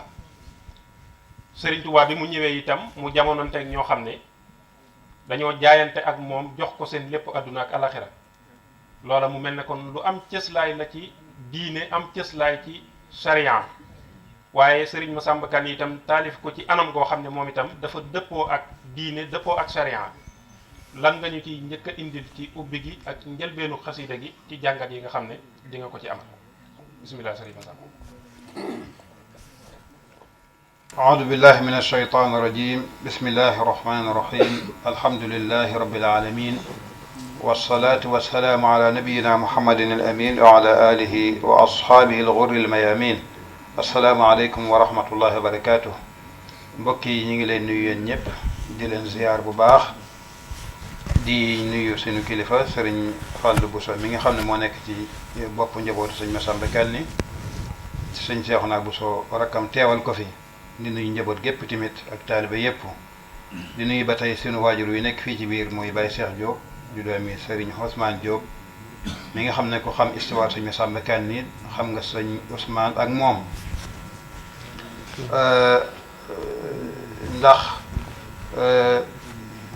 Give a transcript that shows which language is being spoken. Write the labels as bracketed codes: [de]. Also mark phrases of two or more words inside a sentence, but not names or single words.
[wo] Sëriñ Tuubaa bi mu ñëwee itam mu jamononte ak ñoo xam ne dañoo jaayante ak moom jox ko seen lépp àdduna ak alaxira loola mu mel ne kon lu am cëslaay la ci diine am cëslaay ci sharia waaye sëriñ Massamba Kanni itam taalif ko ci anam goo xam ne moom itam dafa dëppoo ak diine dëppoo ak sharia lan nga ñu ci njëkk a indil ci ubbi gi ak njëlbeenu xasiida gi ci jàngat yi nga xam ne di nga ko ci amal bismillah sëriñ Massamba. [ar] أعوذ بالله من الشيطان الرجيم بسم الله الرحمن الرحيم الحمد لله رب العالمين والصلاة والسلام على نبينا محمد الأمين وعلى آله وأصحابه الغر الميامين السلام عليكم ورحمة الله وبركاته [wo] mbokk yi ñu ngi leen nuyu yéen ñëpp di leen ziyaar bu baax di nuyu suñu kilifa sëriñ Fallu Bousso mi nga xam ne moo nekk ci bopp njabootu sëñ Massamba Kanni sëñ Seexuna Bousso rakkam teewal ko fi di nuyu njaboot gépp tamit ak taaliba yépp di nuyu ba tey sunu waajur wi nekk fii ci biir muy Baye Cheikh Diop di doomi Serigne Ousmane Diop mi nga xam ne ko xam histoire sëñ Massamba Kanni xam nga sëñ Ousmane ak moom ndax